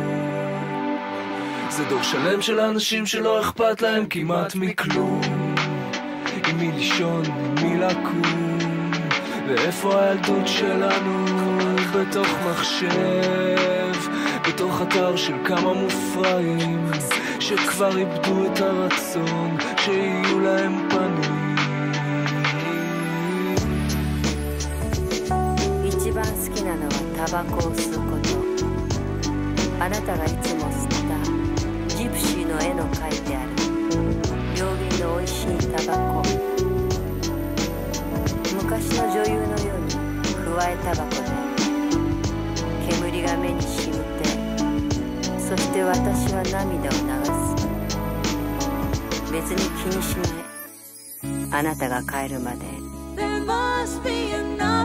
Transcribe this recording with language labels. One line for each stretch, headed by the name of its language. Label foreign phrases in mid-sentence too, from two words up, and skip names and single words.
Hebrew: זה דור שלם של אנשים שלא אכפת להם כמעט מכלום, עם מי לישון, עם מי לקום, ואיפה הילדות שלנו? בתוך מחשב, בתוך אתר של כמה מופרעים שכבר איבדו את הרצון שיהיו להם פנים.
Japanese: 一番好きなのはタバコを吸うこと。あなたがいつも吸ったジプシーの絵の描いてある両瓶の美味しいタバコ。昔の女優のようにくわえタバコで煙が目に染みて、そして私は涙を流す。別に気にしない、あなたが帰るまで。
English: There must be another